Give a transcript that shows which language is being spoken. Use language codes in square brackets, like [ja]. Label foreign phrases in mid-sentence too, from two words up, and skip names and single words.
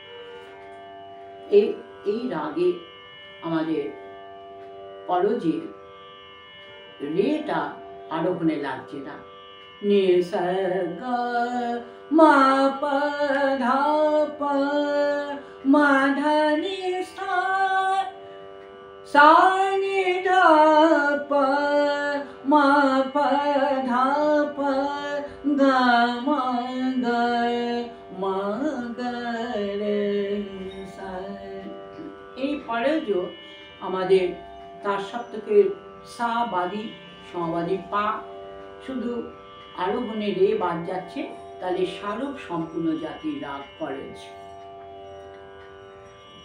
[bn] এই রাগে আমাদের পরজে রেটা আরোহণে লাগছে না। নি সা গা মা পা ধা পা মা ধা নি সা সা নি ধা পা মা পা ধা পা গা মা গা রে সা। এই পরজ আমাদের তার সপ্তকের সা বাদি, সমবাদী পা, শুধু আরোহণে রে বাদ যাচ্ছে, তাহলে সারব সম্পূর্ণ জাতির রাগ পরজ।